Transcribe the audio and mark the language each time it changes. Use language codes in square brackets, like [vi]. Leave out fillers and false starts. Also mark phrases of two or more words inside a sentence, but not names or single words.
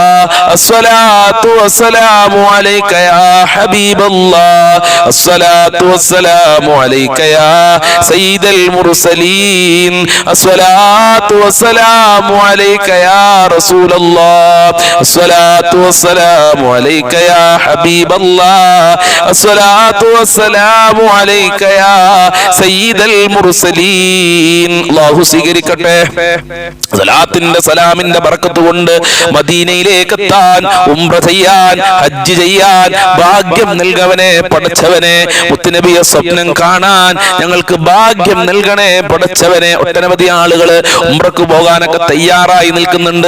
[ar] الصلاة والسلام عليك يا حبيب الله الصلاة والسلام عليك يا سيد المرسلين الصلاة والسلام عليك يا رسول الله الصلاة والسلام عليك يا حبيب الله الصلاة والسلام عليك يا سيد المرسلين الله സ്വീകരിക്കട്ടെ. [ml] സലാത്തിന്റെ സലാമിന്റെ ബർക്കത്ത് കൊണ്ട് മദീനയിലേക്ക് എത്താൻ, ഉംറ ചെയ്യാൻ, ഹജ്ജ് ചെയ്യാൻ ഭാഗ്യം നൽകവനെ പടച്ചവനെ. മുത്തുനബിയെ സ്വപ്നം കാണാൻ ഞങ്ങൾക്ക് ഭാഗ്യം നൽകണേ പടച്ചവനെ. ഒട്ടനവധി ആളുകൾ ഉംറക്ക് പോകാനൊക്കെ തയ്യാറായി നിൽക്കുന്നുണ്ട്.